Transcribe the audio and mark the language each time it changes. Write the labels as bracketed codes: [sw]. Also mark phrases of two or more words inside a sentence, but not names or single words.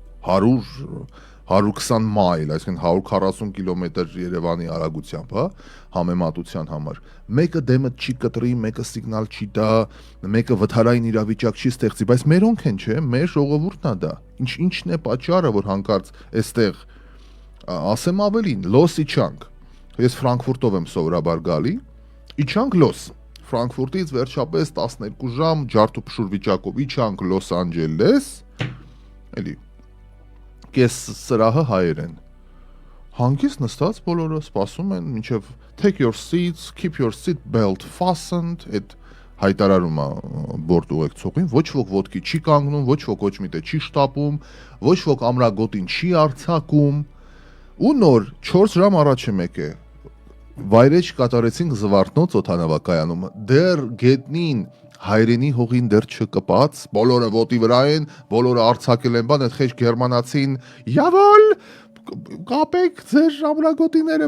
[hy] 120 մայլ, այսինքն 140 կիլոմետր Երևանի արագությամբ, համեմատության համար։ Մեկը դեմը չի կտրի, մեկը սիգնալ չի տա, մեկը վթարային իրավիճակ չի ստեղծի, բայց մերոնք են, չէ, մեր ժողովուրդն է դա։ Ինչն է պատճառը, որ հանկարծ այստեղ ասեմ ավելին, լոս իջանք։ Ես Ֆրանկֆուրտով եմ սովորաբար գալի, իջանք լոս։ Ֆրանկֆուրտից վերջապես 12 ժամ ջարդուփշուր վիճակով իջանք Լոս Անջելես, էլի կես սրահը հայեր են։ Հանգիստ նստած բոլորը սպասում են մինչև [en] take your seats, keep your seat belt fastened, [hy] այդ հայտարարումը բորդ ուղեկցողին, ոչ ոք ոտքի չի կանգնում, ոչ ոք ոչ միտը չի շտապում, ոչ ոք ամրագոտին չի արձակում, ու նոր 4 ժամ առաջ եմ եկել, վայրեջ կատարեցինք Զվարթնոց օդանավակայանում, դեռ գետնին հայրենի հողին դեռ չկպած, բոլորը ոտի վրա են, բոլորը արձակել են բան, այդ խեջ գերմանացին, «Jawohl, կապեք ձեր ամրագոտիները,